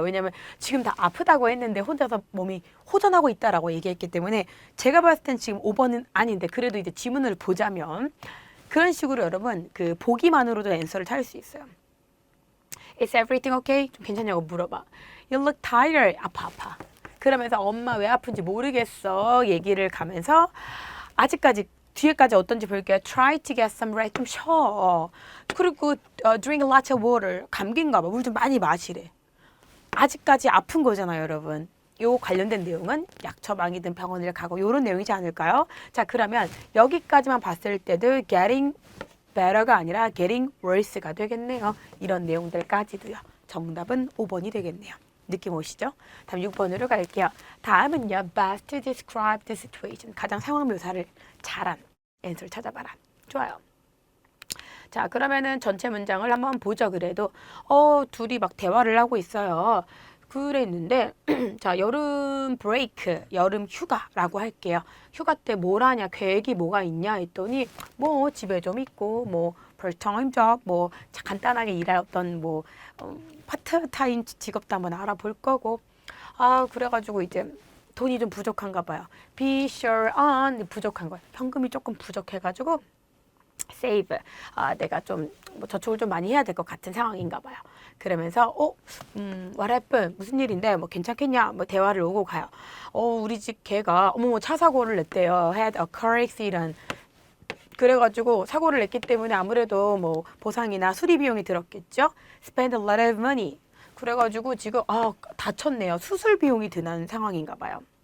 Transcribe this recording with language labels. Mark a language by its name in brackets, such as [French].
[Korean] 왜냐면 지금 다 아프다고 했는데 혼자서 몸이 호전하고 있다라고 얘기했기 때문에 제가 봤을 땐 지금 5번은 아닌데, 그래도 이제 지문을 보자면 그런 식으로 여러분 그 보기만으로도 앤서를 찾을 수 있어요. [English] Is everything okay? [Korean] 좀 괜찮냐고 물어봐. [English] You look tired. [Korean] 아파. 그러면서 엄마 왜 아픈지 모르겠어 얘기를 가면서, 아직까지 뒤에까지 어떤지 볼게요. [English] Try to get some rest. [Korean] 좀 쉬어. 그리고 [English] drink lots of water. [Korean] 감기인가 봐. 물 좀 많이 마시래. 아직까지 아픈 거잖아요, 여러분. 요 관련된 내용은 약 처방이든 병원을 가고 요런 내용이지 않을까요? 자, 그러면 여기까지만 봤을 때도 [English] getting better [Korean] 가 아니라 [English] getting worse [Korean] 가 되겠네요. 이런 내용들까지도요. 정답은 5번이 되겠네요. 느낌 오시죠? 다음 6번으로 갈게요. 다음은요. [English] Best to describe the situation. [Korean] 가장 상황 묘사를 잘한 앤서를 찾아봐라. 좋아요. 자, 그러면은 전체 문장을 한번 보죠. 그래도 둘이 막 대화를 하고 있어요. 그랬는데 자, 여름 브레이크, 여름 휴가라고 할게요. 휴가 때 뭘 하냐, 계획이 뭐가 있냐 했더니 뭐 집에 좀 있고 뭐 part-time job, 뭐 간단하게 일할 어떤 뭐 파트타임 직업도 한번 알아볼 거고, 아, 그래가지고 이제 돈이 좀 부족한가 봐요. [English] Be sure on, [Korean] 부족한 거예요. 현금이 조금 부족해가지고 save, 내가 좀 뭐 저축을 좀 많이 해야 될 것 같은 상황인가 봐요. 그러면서 [English] what happened? [Korean] 무슨 일인데 뭐 괜찮겠냐? 뭐 대화를 오고 가요. 우리 집 개가 어머 차 사고를 냈대요. [English] had a car accident. [Korean] 그래가지고 사고를 냈기 때문에 아무래도 뭐 보상이나 수리 비용이 들었겠죠. [English] Spend a lot of money. [Korean] 그래가지고 지금 다쳤네요. 수술 비용이 드는 상황인가 봐요.